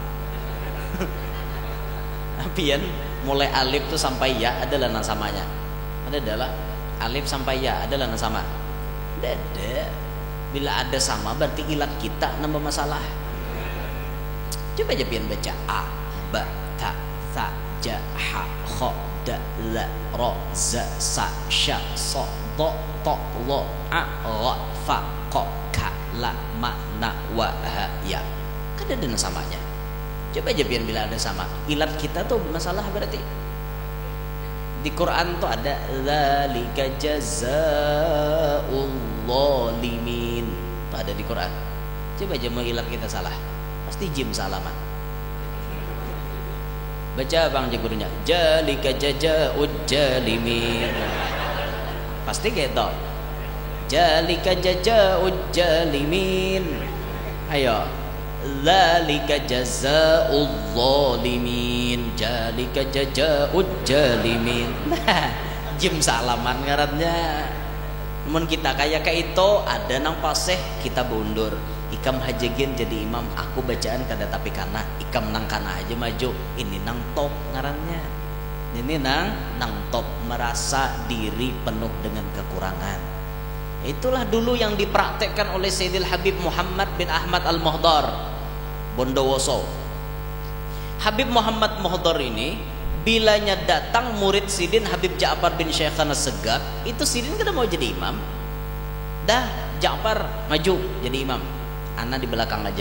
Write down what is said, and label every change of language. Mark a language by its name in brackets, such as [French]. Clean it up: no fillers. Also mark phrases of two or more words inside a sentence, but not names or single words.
[Banjar] Apian mulai alif tuh sampai ya adalah nasamanya. Adalah alif sampai ya adalah nasama. Dada. Bila ada sama berarti ilat kita nambah masalah. Coba aja pian baca [Arabic] ا ب ت ث ج ح خ د ل ر ز س ش ص ض ط ل ا ر ف ق ك ل م ن و ه ي. [Banjar] Kan ada samanya. Coba aja pian bila ada sama. Ilat kita tuh masalah berarti. Di Quran tuh ada [Arabic] ذلك جزاء الظالمين. [Banjar] Tuh ada di Quran. Coba aja mau ilat kita salah. Pasti jim salaman. Baca Bang gurunya. [Arabic] ذلك جزاء الظالمين. [Banjar] Pasti gitu. [Arabic] ذلك جزاء الظالمين. [Banjar] Ayo. [Arabic] ذلك جزاء الظالمين. ذلك جزاء الظالمين. [Banjar] Nah, jim salaman ngarannya. Namun kita kayak itu ada nang paseh kita bundur. Ikam hajegin jadi imam, aku bacaan kada tapi kana, ikam nang kana aja maju. Ini nang top ngarannya. Ini nang top merasa diri penuh dengan kekurangan. Itulah dulu yang dipraktekkan oleh Sayyidil Habib Muhammad bin Ahmad Al-Muhdar Bondowoso. Habib Muhammad Muhdar ini bilanya datang murid Sidin Habib Ja'far bin Syekhana Segaf, itu Sidin kada mau jadi imam. Dah Ja'far maju jadi imam. Ana di belakang aja.